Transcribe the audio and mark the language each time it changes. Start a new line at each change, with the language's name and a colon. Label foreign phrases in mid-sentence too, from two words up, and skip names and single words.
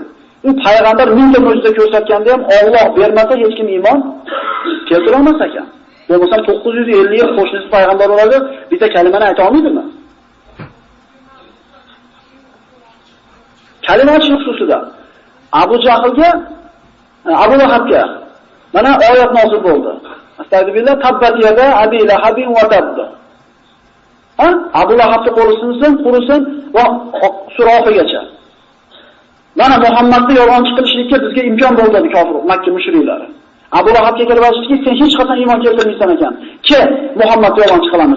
Uzbek: U payg'ambar mingta mo'jiza ko'rsatganda ham Alloh bermasa hech kim iymon keltira olmas ekan. Bo'lmasam 950 yil qo'shnisi payg'ambar bo'ladi, bitta kalimani ayta olmaydimi? Kalima aytish xususida Abu Jahlga, Abu Lahabga mana oyat nozil bo'ldi.
Arabic: أستغفر الله، تبت يدا أبي لهب وتب.
Uzbek: Abu Lahabga qo'li sinsin, qurisin va sura oxirigacha. Mana Muhammadni yolg'onchi qilishlikka bizga imkon bo'ldi kofir Makka mushriklari. Abu Lahabga kelib aytishdiki, sen hech qachon iymon keltirmaysan ekan. Ke Muhammad yolg'onchi qilamiz.